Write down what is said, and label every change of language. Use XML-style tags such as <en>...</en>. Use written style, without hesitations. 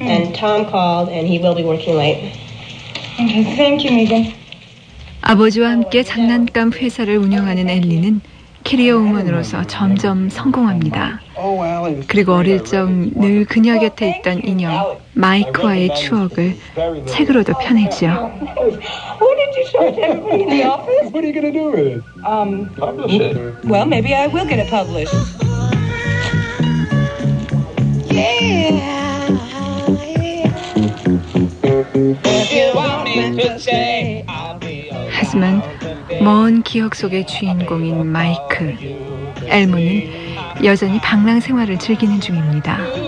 <en>And Tom called, and he will be working late. Okay, thank you, Megan.</en> <ko>아버지와 함께 장난감 회사를 운영하는 엘리는 캐리어 우먼으로서 점점 성공합니다. 그리고 어릴 적 늘 그녀 곁에 있던 인형 마이크와의 추억을 책으로도 펴내지요.</ko> <en>What did you show everybody in the office? What are you gonna do with it? Well, maybe I will get it published. Yeah. If you want me to stay, I'll be.</en> <ko>하지만 먼 기억 속의 주인공인 마이크 엘모는 여전히 방랑 생활을 즐기는 중입니다.</ko>